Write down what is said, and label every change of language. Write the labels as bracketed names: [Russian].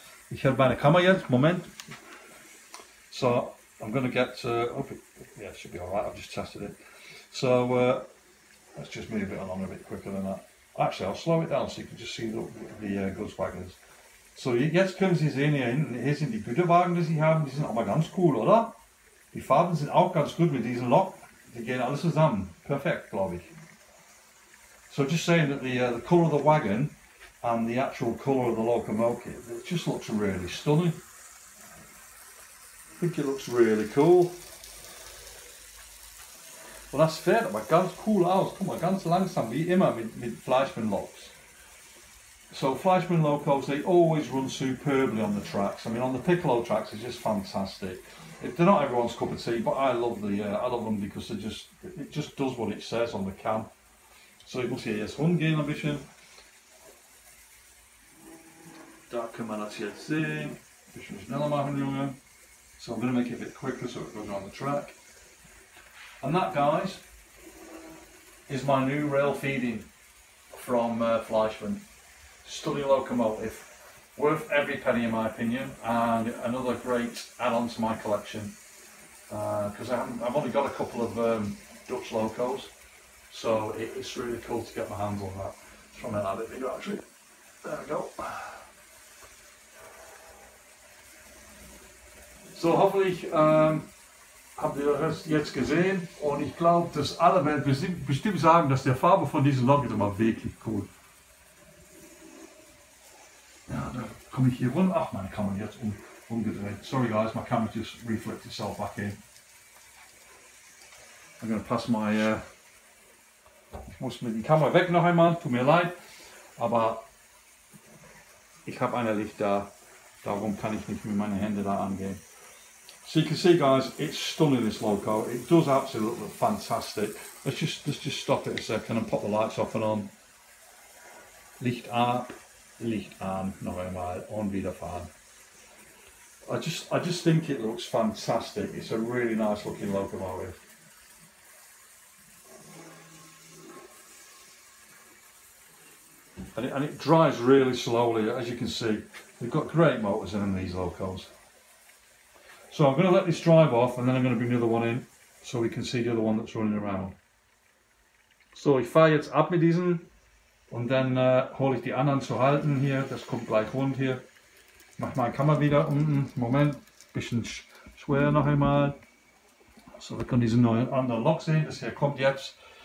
[German] Ich habe meine Kamera jetzt, Moment. [English] So I'm going to get, hope it, yeah, it should be alright, I've just tested it. So let's just move it along a bit quicker than that. Actually, I'll slow it down so you can just see the goods wagons. [German] So, jetzt können Sie sehen, hier hinten, hier sind die Güterwagen, die Sie haben, die sind aber ganz cool, oder? Die Farben sind auch ganz gut mit diesem Lok. die gehen alles zusammen. Perfekt, glaube ich. [English] So just saying that the colour of the wagon and the actual colour of the locomotive, it just looks really stunning. I think it looks really cool. [German] Und das fährt aber ganz cool aus. Guck mal, ganz langsam, wie immer mit Fleischmann Loks. [English] So Fleischmann locos, they always run superbly on the tracks. I mean, on the piccolo tracks, it's just fantastic. They're not everyone's cup of tea, but I love them because it just does what it says on the can. [German] So ich muss hier jetzt rumgehen ein bisschen. Da kann man das jetzt sehen. Ein bisschen schneller machen, Junge. [English] So I'm going to make it a bit quicker so it goes around the track. And that, guys, is my new rail feeding from Fleischmann. Stunning locomotive, worth every penny in my opinion, and another great add-on to my collection. Because I've only got a couple of Dutch locos, so it's really cool to get my hands on that. Just trying to make that a bit bigger actually. There we go. [German] So hoffentlich habt ihr das jetzt gesehen, und ich glaube, dass alle werden bestimmt sagen, dass der Farbe von diesem Lok ist immer wirklich cool. Ja, da komme ich hier rum. Ach, meine Kamera jetzt umgedreht. [English] Sorry guys, my camera just reflected itself back in. I'm going to pass my... [German] ich muss mit der Kamera weg noch einmal, tut mir leid. Aber ich habe ein Licht da, darum kann ich nicht mit meinen Händen da angehen. [English] So you can see, guys, it's stunning, this loco. It does absolutely look fantastic. Let's just stop it a second and pop the lights off and on. [German] Licht ab, Licht an, noch einmal und wieder fahren. [English] I just think it looks fantastic. It's a really nice looking locomotive. And it drives really slowly, as you can see. They've got great motors in them, these locos. So I'm going to let this drive off, and then I'm going to bring the other one in, so we can see the other one that's running around. [German] So, ich fahre jetzt ab mit diesen, und dann hole ich die anderen zu halten hier. Das kommt gleich rund hier. Mach meine Kamera wieder unten. Moment, bisschen schwer noch einmal. So, wir können diesen neuen anderen Lok sehen. Das hier kommt jetzt.